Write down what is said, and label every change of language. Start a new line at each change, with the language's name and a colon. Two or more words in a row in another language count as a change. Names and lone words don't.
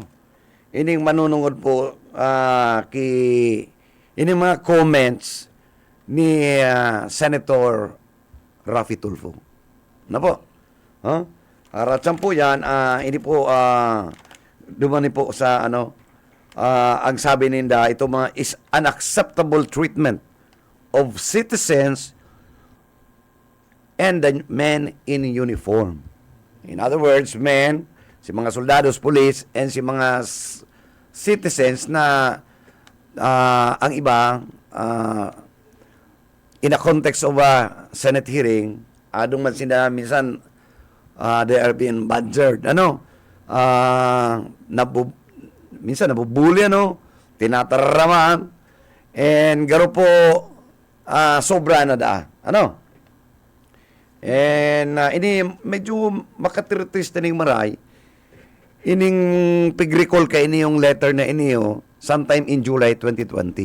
Bikol: Ining manunungod po ini mga comments ni Senator Raffy Tulfo. Na po? Aratsan po yan, ini po, dumani po sa, ang sabi ninda, ito mga
English: is unacceptable treatment of citizens and the men in uniform. In other words, men,
Bikol: si mga soldados, police, and si mga citizens na ang iba,
English: in a context of a Senate hearing,
Bikol: adong man sila minsan
English: they are being badgered,
Bikol: minsan nabubuli, tinataramaan, and garo po sobra na da, and ini medyo makatirtis na ning maray, ining pig-recall ka ini yung letter na iniyo
English: sometime in July 2020.